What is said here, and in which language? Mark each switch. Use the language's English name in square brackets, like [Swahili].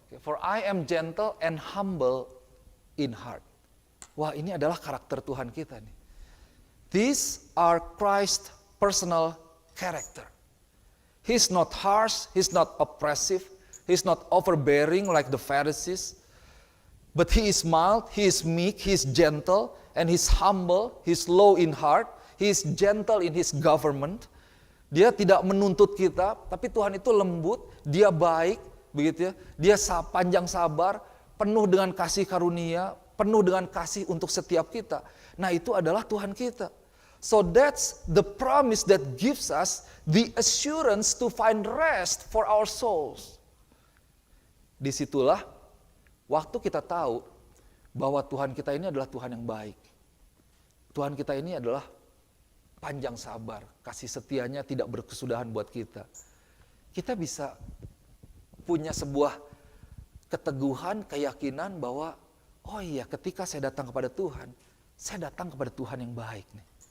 [English] For I am gentle and humble in heart. [Indonesian] Wah, ini adalah karakter Tuhan kita nih. [English] These are Christ's personal character. He's not harsh, he's not oppressive, he's not overbearing like the Pharisees. But he is mild, he is meek, he is gentle, and he's humble, he's low in heart, he is gentle in his government. [Indonesian] Dia tidak menuntut kita, tapi Tuhan itu lembut, dia baik, begitu ya. Dia panjang sabar, penuh dengan kasih karunia, penuh dengan kasih untuk setiap kita. Nah, itu adalah Tuhan kita. [English] So that's the promise that gives us the assurance to find rest for our souls. [Indonesian] Disitulah waktu kita tahu bahwa Tuhan kita ini adalah Tuhan yang baik. Tuhan kita ini adalah panjang sabar, kasih setianya tidak berkesudahan buat kita. Kita bisa punya sebuah keteguhan, keyakinan bahwa oh iya, ketika saya datang kepada Tuhan, saya datang kepada Tuhan yang baik nih.